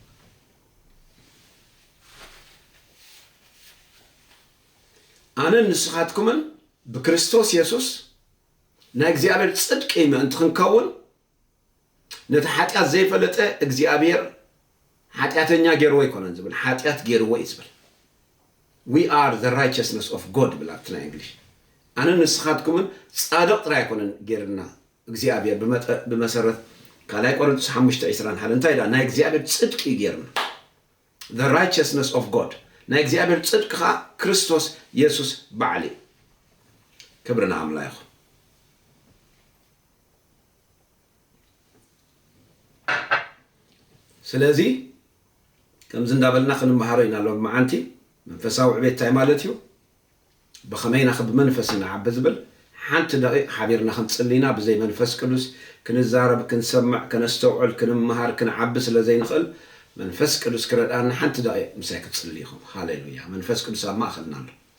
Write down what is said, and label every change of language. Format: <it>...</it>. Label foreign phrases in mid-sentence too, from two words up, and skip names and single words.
<ti>ኣነ ንስኻትኩምን ብክርስቶስ ኢየሱስ ናይ እግዚኣብሔር ጽድቂ ምእንቲ ክንከውን ነቲ ሓጢኣት ዘይፈለጠ እግዚኣብሔር ሓጢኣተኛ ገይርዎ ይኮነን ዝብል ሓጢኣት ገይርዎ ይዝብል</ti> <en>we are the righteousness of God</en> <ti>ብላትና እንግሊሽ ኣነ ንስኻትኩምን ጻድቕ ጥራይ ኣይኮነን ገይርና እግዚአብሔር በመሰረት ካልኣይ ቆሮንጦስ 5:21 እንታይ ዳ ናይ እግዚአብሔር ጽድቂ ገይርና</ti> <en>the righteousness of God</en> <ti>ናይ እግዚአብሔር ጽድቂ ክርስቶስ ኢየሱስ በዓል ክብርና ኣምላኽ ይኹን ስለዚ ከምዚ እንዳበልና ክንመሃሮ ኢና ሎ መዓንቲ መንፈሳዊ ዕቤት እንታይ ማለት እዩ ብኸመይና ብመንፈስ ንዓቢ ዝብል ሓንቲ ደቂቕ ሓቢርና ክንጽልይና ብዘይ መንፈስ ቅዱስ ክንዛረብ ክንሰምዕ ከነስተውዕል ክንመሃር ክንዓቢ ስለ ዘይንኽእል መንፈስ ቅዱስ ክረዳና ሓንቲ ደቂቕ ምሳይ ክትጽልይኹም ሃሌሉያ መንፈስ ቅዱስ ኣብ ማእኸልና ኣሎ</ti>